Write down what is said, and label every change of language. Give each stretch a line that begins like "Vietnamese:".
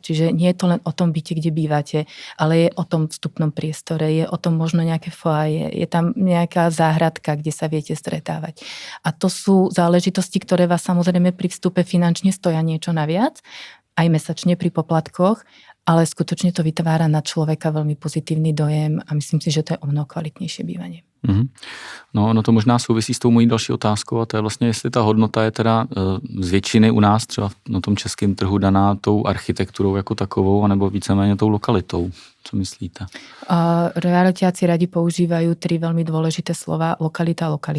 Slovak: Čiže nie je to len o tom byte, kde bývate, ale je o tom vstupnom priestore, je o tom možno nejaké foaje, je tam nejaká záhradka, kde sa viete stretávať. A to sú záležitosti, ktoré vás samozrejme pri vstupe finančne stoja niečo naviac, aj mesačne pri poplatkoch, ale skutočne to vytvára na človeka veľmi pozitívny dojem a myslím si, že to je o mnoho kvalitnejšie bývanie.
Czech: No to možná souvisí s tou mojí další otázkou a to je vlastně, jestli ta hodnota je teda z většiny u nás třeba na tom českém trhu daná tou architekturou jako takovou anebo víceméně tou lokalitou. Co myslíte?
Slovak: Realitáci radi používajú 3 veľmi dôležité slova: lokalita.